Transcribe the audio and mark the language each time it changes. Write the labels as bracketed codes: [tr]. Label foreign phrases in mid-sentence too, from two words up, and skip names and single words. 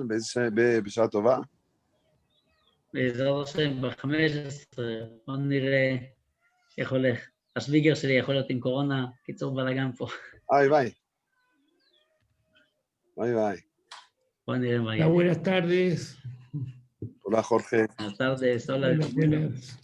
[he] בשעה טובה? בעזרת השם, ב-15, בוא נראה איך הולך. השוויגר שלי יכול להיות עם קורונה, קיצור בלאגן פה. איי ביי. ביי ביי. בוא נראה מה יהיה. [es] Buenas tardes. Hola, Jorge. Buenas tardes, hola. Buenas.